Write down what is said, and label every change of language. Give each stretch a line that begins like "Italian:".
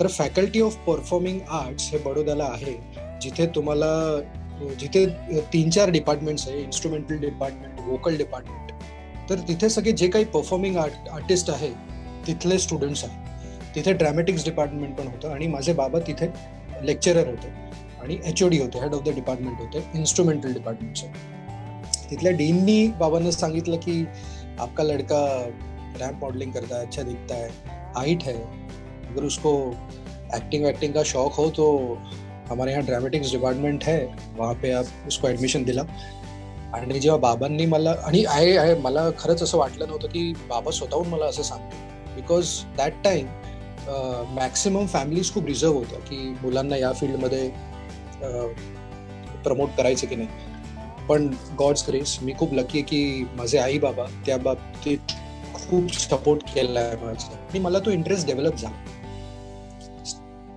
Marathi: तर faculty of performing arts हे बडोद्याला आहे, जिथे तुम्हाला जिथे 3-4 डिपार्टमेंट्स आहे, इन्स्ट्रुमेंटल डिपार्टमेंट, व्होकल डिपार्टमेंट. तर तिथे सगळे जे काही परफॉर्मिंग आर्टिस्ट आहे तिथले स्टुडंट्स आहेत. तिथे ड्रॅमॅटिक्स डिपार्टमेंट पण होतं आणि माझे बाबा तिथे लेक्चरर होते आणि HOD होते, हेड ऑफ द डिपार्टमेंट होते इन्स्ट्रुमेंटल डिपार्टमेंटचे. तिथल्या डीननी बाबांना सांगितलं की
Hindi: आपका लड़का रैम्प मॉडलिंग करता है, अच्छा दिखता है, हाइट है, अगर उसको एक्टिंग वैक्टिंग का शौक हो तो हमारे यहाँ ड्रामेटिक्स डिपार्टमेंट है, वहाँ पे आप उसको ॲडमिशन दिला.
Marathi: आणि जेव्हा बाबांनी मला, आणि मला खरंच असं वाटलं नव्हतं की बाबा स्वतःहून मला असं सांगते,
English: because that time maximum families
Marathi: खूप रिझर्व होत्या की मुलांना या फील्डमध्ये प्रमोट करायचं की नाही. पण गॉड्स ग्रेस, मी खूप लकी आहे की माझे आई बाबा त्या बाबतीत खूप सपोर्ट केला आहे माझा, आणि मला तो इंटरेस्ट डेव्हलप झाला.